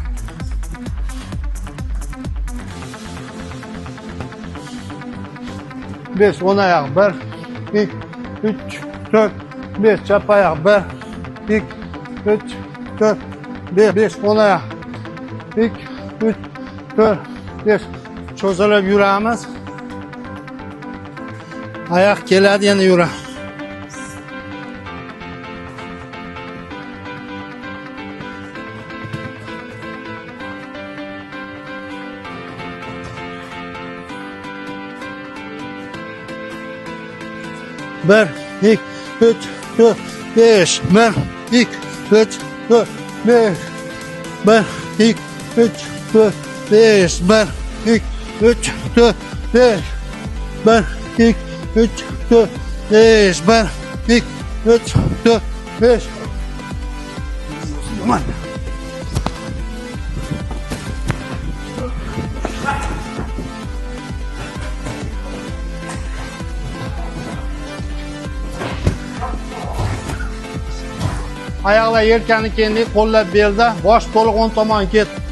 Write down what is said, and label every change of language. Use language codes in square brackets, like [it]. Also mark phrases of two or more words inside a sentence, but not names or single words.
[uz] Besh, o'ng oyoq 1, 2, 3, 4, 5. Chap oyoq 1, 2, 3, 4, 5. O'ng oyoq 2, 3, 4, 5. Cho'zilib yuramiz. Oyoq keladi, yana yuramiz. [tr] Bir, iki, üç, dört, beş. Bir, iki, üç, dört, beş. Bir, iki, üç, dört, beş. Bir, iki, üç, dört, beş. Bir, iki, üç, dört, beş. Bir, iki, üç, dört, beş. Aman. [uz] Oyoqlar yelkani kenglik, qo'llar belda, bosh to'liq o'ng tomon ket.